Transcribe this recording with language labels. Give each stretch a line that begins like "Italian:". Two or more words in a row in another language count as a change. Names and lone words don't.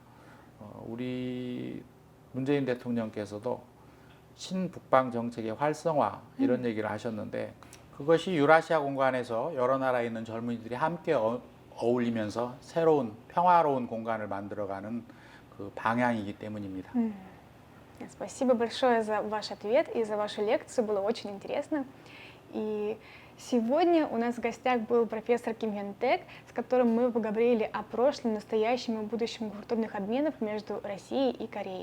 Korean: 우리 문재인 대통령께서도 신북방 정책의 활성화 이런 얘기를 하셨는데, 그것이 유라시아 공간에서 여러 나라에 있는 젊은이들이 함께 어울리면서 새로운 평화로운 공간을 만들어가는 그 방향이기 때문입니다.
Russian: Спасибо большое за ваш ответ и за вашу лекцию, было очень интересно. И сегодня у нас в гостях был профессор Ким Йон Тэк, с которым мы поговорили о прошлом, настоящем и будущем культурных обменов между Россией и Кореей.